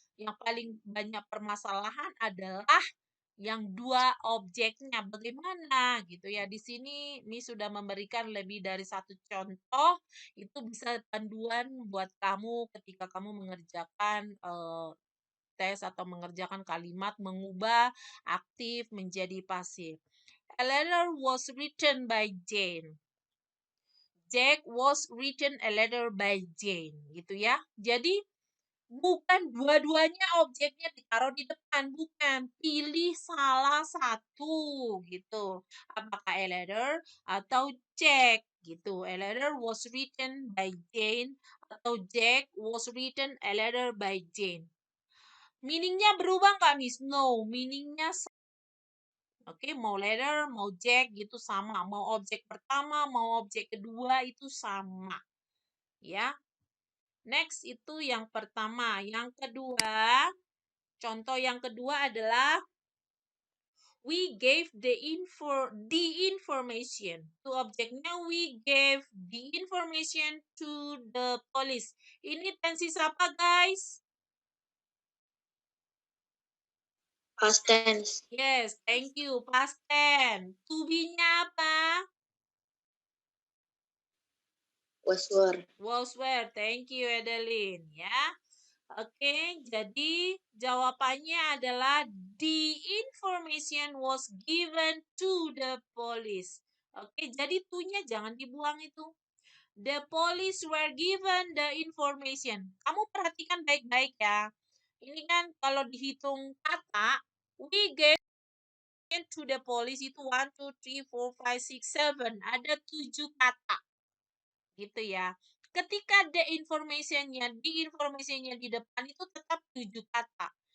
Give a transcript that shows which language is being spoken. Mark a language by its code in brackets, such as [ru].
[id] Yang paling banyak permasalahan adalah yang dua objeknya bagaimana gitu ya. Di sini Mi sudah memberikan lebih dari satu contoh, itu bisa panduan buat kamu ketika kamu mengerjakan tes atau mengerjakan kalimat mengubah aktif menjadi pasif. [en] A letter was written by Jane. Jack was written a letter by Jane [id] gitu ya. Jadi bukan dua-duanya objeknya ditaruh di depan, bukan. Pilih salah satu gitu. Apakah a letter atau Jack gitu. [en] A letter was written by Jane atau Jack was written a letter by Jane. [id] Meaningnya berubah nggak, Miss? No, meaningnya Oke, mau letter, mau Jack gitu sama. Mau objek pertama, mau objek kedua itu sama. Ya. Next itu yang pertama. Yang kedua, contoh yang kedua adalah [en] we gave the information. To objeknya we gave the information to the police. [id] Ini tensi apa, guys? [en] Past tense. Yes, thank you. Past tense. [id] To be-nya apa? [en] Was were. Was were. Thank you, Adeline. [id] Ya. Oke, jadi jawabannya adalah [en] the information was given to the police. [id] Oke, jadi to-nya jangan dibuang itu. [en] The police were given the information. [id] Kamu perhatikan baik-baik ya. Ini kan kalau dihitung kata, [en] we gave to the police [id] itu 1, 2, 3, 4, 5, 6, 7. Ada 7 kata. Gitu ya. Ketika the information-nya di depan itu tetap 7 kata.